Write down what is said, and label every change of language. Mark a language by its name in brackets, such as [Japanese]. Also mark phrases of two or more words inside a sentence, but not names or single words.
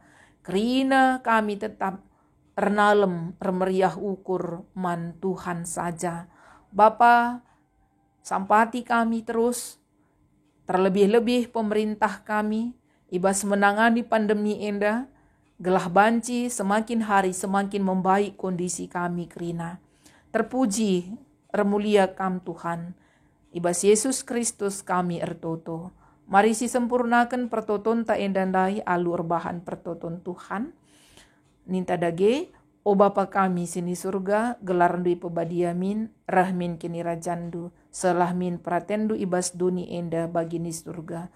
[Batak Karo] Kerina kami tetap renalem remeriah ukur man Tuhan saja. Bapa, sampati kami terus, terlebih-lebih pemerintah kami, ibas menangani pandemi enda, gelah banci [Indonesian] semakin hari semakin membaik kondisi [Batak Karo] kami kerina. Terpuji, remulia kam Tuhan, ibas Yesus Kristus kami ertoto. Mari si sempurnakan pertoton ta endandai alu erbahan pertoton Tuhan. Ninta dage, o Bapa kami sini surga, gelar dui pebadiamin, rahmin kini rajandu, selah min pratendu ibas duni enda bagini surga.